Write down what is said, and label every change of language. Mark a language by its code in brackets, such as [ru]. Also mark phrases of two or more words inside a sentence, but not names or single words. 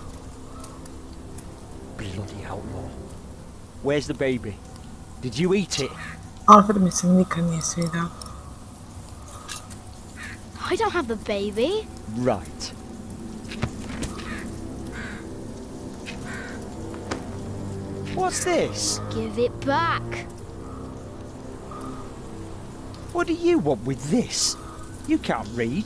[en] Bloody outlaw. Where's the baby? Did you eat it? [hr] Alfred mi se nikad nije svidao. [en] I don't have the baby. Right. What's this? Give it back. What do you want with this? You can't read.